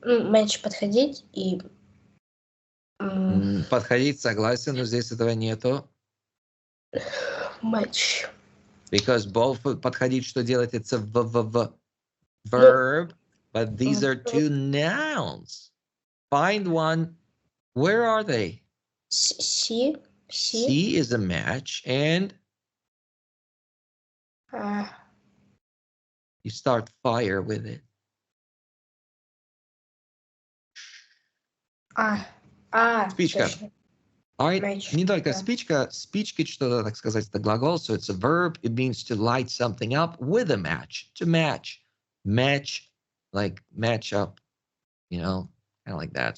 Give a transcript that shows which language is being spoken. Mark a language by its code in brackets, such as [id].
[ru] Match подходить и... Подходить, согласен, но здесь этого нету. [en] Match. Because both подходить, [ru] что делать, [en] it's a verb, but these are two nouns. Find one. Where are they? C is a match, and you start fire with it. [ru] Спичка. All right. [en] Match. [ru] Не только спичка. Спички, что-то, так сказать, это глагол, [en] so it's a verb. It means to light something up with a match. To match. Match, like match up, you know, kind of like that.